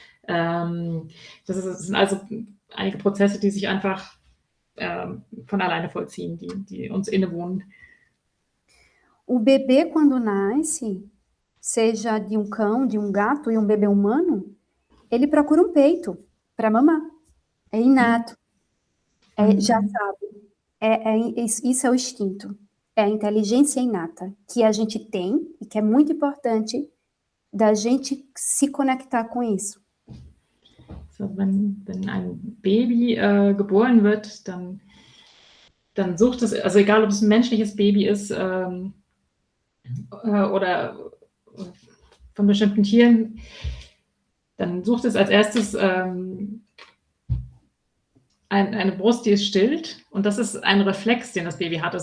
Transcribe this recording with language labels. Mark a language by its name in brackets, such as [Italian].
[German] Das sind also einige Prozesse, die sich einfach von alleine vollziehen, die uns innewohnen. [Portuguese] O bebê, quando nasce, seja de um cão, de um gato e um bebê humano, ele procura um peito para mamar. É inato. Já sabe. Isso é o instinto. É a inteligência inata que a gente tem e que é muito importante da gente se conectar com isso. [German] So, wenn ein Baby geboren wird, dann sucht es, also egal ob es ein menschliches Baby ist oder von bestimmten Tieren, dann sucht es als erstes eine Brust, die es stillt, und das ist ein Reflex, den das Baby hat.